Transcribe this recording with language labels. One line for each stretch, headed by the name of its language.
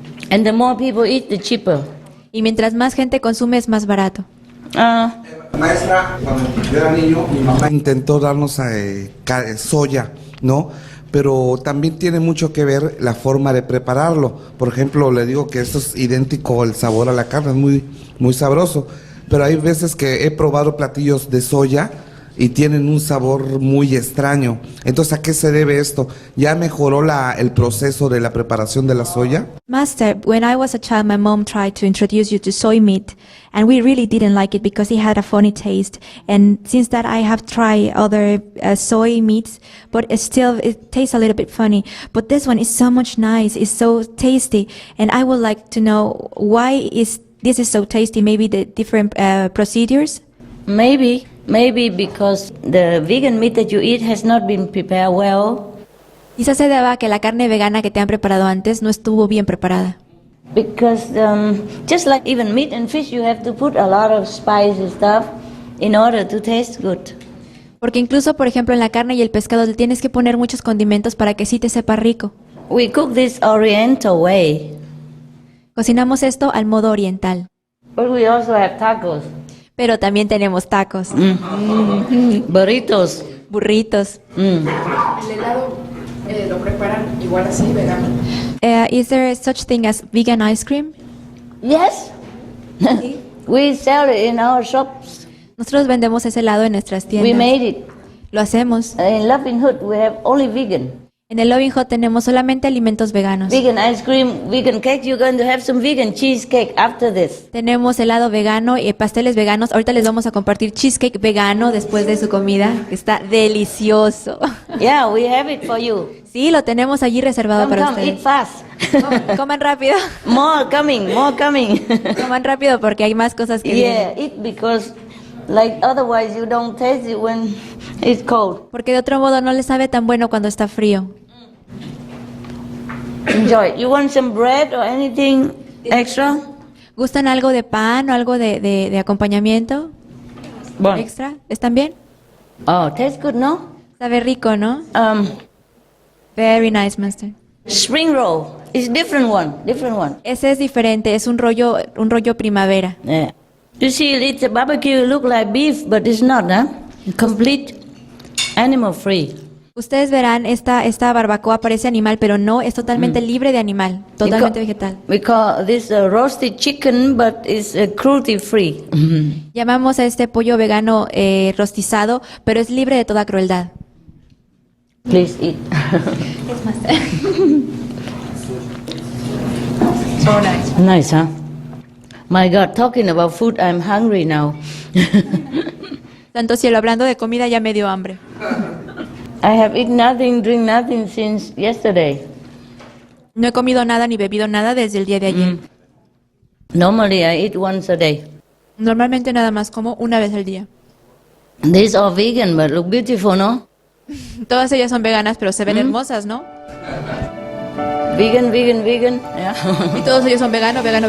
English: And the more people eat, the cheaper.
Spanish: Y mientras más gente consume, es más barato. Maestra, cuando yo era niño, mi mamá intentó darnos soya, ¿no? pero también tiene mucho que ver la forma de prepararlo. Por ejemplo, le digo que esto es idéntico el sabor a la carne, es muy sabroso, pero hay veces que he probado platillos de soya y tienen un sabor muy extraño. Entonces, ¿a qué se debe esto? ¿Ya mejoró el proceso de la preparación de la soya?
English: Master, when I was a child, my mom tried to introduce you to soy meat, and we really didn't like it because it had a funny taste. And since that, I have tried other soy meats, but it tastes a little bit funny. But this one is so much nice, it's so tasty, and I would like to know why this is so tasty. Maybe the different procedures. Maybe because the vegan meat that you eat has not been prepared well.
Spanish: Quizás se deba a que la carne vegana que te han preparado antes no estuvo bien preparada.
English: Because just like even meat and fish, you have to put a lot of spicy stuff in order to taste good.
Spanish: Porque incluso, por ejemplo, en la carne y el pescado le tienes que poner muchos condimentos para que sí te sepa rico.
English: We cook this Oriental way.
Spanish: Cocinamos esto al modo oriental.
English: But we also have tacos.
Spanish: Pero también tenemos tacos.
English: Burritos.
Spanish: Burritos. El helado lo preparan igual así, vegano.
English: Is there such thing as vegan ice cream? Yes. We sell it in our shops.
Spanish: Nosotros vendemos ese helado en nuestras tiendas.
English: We made it.
Spanish: Lo hacemos.
English: In Loving Hood we have only vegan.
Spanish: En el Loving Hut tenemos solamente alimentos veganos.
English: Vegan ice cream, vegan cake. You're going to have some vegan cheesecake after this.
Spanish: Tenemos helado vegano y pasteles veganos. Ahorita les vamos a compartir cheesecake vegano después de su comida, que está delicioso.
English: Yeah, we have it for you.
Spanish: Sí, lo tenemos allí reservado para
English: come,
Spanish: ustedes.
English: Eat fast.
Spanish: Coman rápido.
English: More coming.
Spanish: Coman rápido porque hay más cosas que vienen. vienen.
English: Eat because like otherwise you don't taste it when it's cold.
Spanish: Porque de otro modo no le sabe tan bueno cuando está frío.
English: Enjoy. You want some bread or anything extra?
Spanish: ¿Gustan algo de pan o algo de acompañamiento? Bueno. ¿Extra? ¿Están bien?
English: Oh, tastes good, no?
Spanish: Sabe rico, ¿no?
English: Very nice, master. Spring roll is different one.
Spanish: Ese es diferente, es un rollo primavera.
English: Yeah. You see, it's a barbecue, look like beef, but it's not, huh? Complete animal free.
Spanish: Ustedes verán, esta barbacoa parece animal, pero no, es totalmente libre de animal, totalmente vegetal.
English: We call this roasted chicken, but it's cruelty free.
Spanish: Llamamos a este pollo vegano rostizado, pero es libre de toda crueldad.
English: Please eat. Yes, master. So nice. Nice, huh? My God, talking about food, I'm hungry now.
Spanish: Santo cielo, hablando de comida ya me dio hambre.
English: I have eaten nothing, drink nothing since yesterday.
Spanish: No he comido nada ni bebido nada desde el día de ayer.
English: Normally I eat once a day.
Spanish: Normalmente nada más como una vez al día.
English: These are vegan, but look beautiful, no?
Spanish: Todas ellas son veganas, pero se ven hermosas, ¿no?
English: Vegan, yeah.
Spanish: Y todos ellos son vegano.